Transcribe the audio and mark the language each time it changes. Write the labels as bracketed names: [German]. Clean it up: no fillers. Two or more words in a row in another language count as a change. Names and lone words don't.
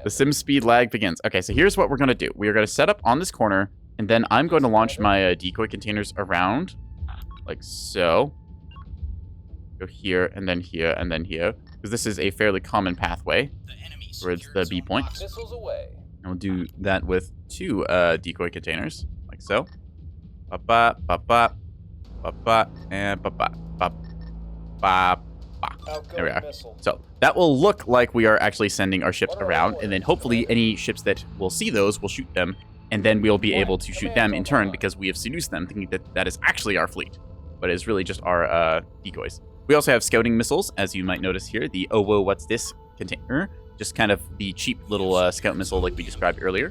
[English] The sim speed lag begins. Okay, so here's what we're going to do. We are going to set up on this corner, and then I'm going to launch my decoy containers around, like so. Go here, and then here, and then here. Because this is a fairly common pathway The enemy towards secured the B Zone point. Box. Missiles away. And we'll do that with 2 decoy containers, like so. Ba-ba, ba-ba, ba-ba, and ba-ba, ba-ba, ba. There we are. Outgoing missile. So that will look like we are actually sending our ships around, and then hopefully any ships that will see those will shoot them, and then we'll be able to shoot them in turn because we have seduced them, thinking that that is actually our fleet, but it's really just our decoys. We also have scouting missiles, as you might notice here, the oh whoa what's this container, just kind of the cheap little scout missile like we described earlier.